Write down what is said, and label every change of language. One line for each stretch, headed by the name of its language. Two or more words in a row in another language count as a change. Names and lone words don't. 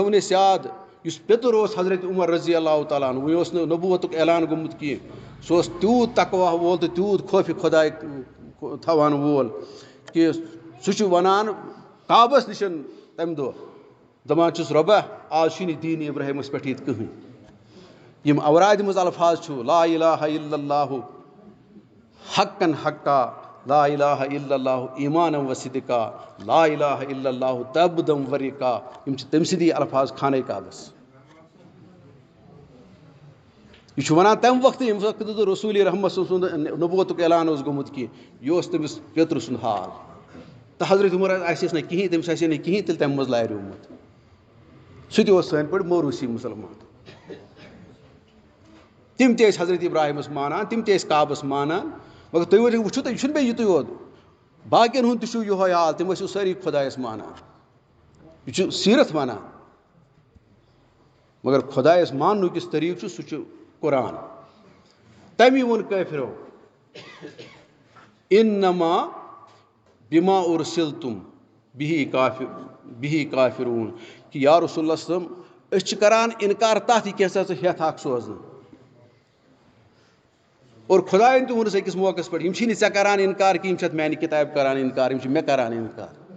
Kashmiri: تھاوُن أسۍ یاد یُس پیٚتُر اوس حضرت عمر
Arabic: رضی اللہ تعالیٰ عنہ
Kashmiri: وٕنہِ اوس نہٕ نبوتُک اعلان گوٚمُت کینٛہہ سُہ اوس تیوٗت تقوا وول تہٕ تیوٗت خوفہِ خۄداے تھاوان وول کہِ سُہ چھُ وَنان کعبس نِش تَمہِ دۄہ دَپان چھُس رۄبا آز چھُے نہٕ دیٖنہِ ابراہیٖمس پٮ۪ٹھ ییٚتہِ کٕہٕنۍ یِم اورادِ منٛز الفاظ چھُ
Arabic: لا الہ الا اللہ حقاً حقا لا الہ الا اللہ ایمانا و صدقا لا الہ الا اللہ تبدم ورقا
Kashmiri: یِم چھِ تٔمۍ سٕنٛدی الفاظ خانہ کعبس یہِ چھُ وَنان تَمہِ وقتہٕ ییٚمہِ وقتہٕ نہٕ رسوٗلِ رحمت سُنٛد نبوتُک اعلان اوس گوٚمُت کینٛہہ یہِ اوس تٔمِس پیٚترٕ سُنٛد حال تہٕ حضرت عمر آسٮ۪س نہٕ کِہیٖنۍ تٔمِس آسہِ ہے نہٕ کِہیٖنۍ تیٚلہِ تَمہِ منٛز لاریومُت سُہ تہِ اوس سٲنۍ پٲٹھۍ موروثی مُسلمان تِم تہِ ٲسۍ حضرت ابراہیٖمس مانان تِم تہِ ٲسۍ کعبس مانان مگر تُہۍ وٕچھِو تُہۍ یہِ چھُنہٕ بیٚیہِ یِتُے یوت باقین ہُنٛد تہِ چھُ یِہوے حال تِم ٲسِو سٲری خۄدایس مانان یہِ چھُ سیٖرت وَنان مگر خۄدایس ماننُک یُس طریٖقہٕ چھُ سُہ چھُ قرآن تمی ووٚن کٲفرو
Arabic: اِنما بِما اُرسِلتُم بِہی کافِروٗن
Kashmiri: کہِ
Arabic: یا رسول اللہ
Kashmiri: صٲب أسۍ چھِ کران اِنکار تَتھ یہِ کیٛاہ سا ژٕ ہٮ۪تھ اکھ سوزنہٕ اور خۄدایَن تہِ ووٚنُس أکِس موقعس پٮ۪ٹھ یِم چھی نہٕ ژےٚ کران اِنکار کینٛہہ یِم چھِ اَتھ میانہِ کِتابہِ کران اِنکار یِم چھِ مےٚ کران اِنکار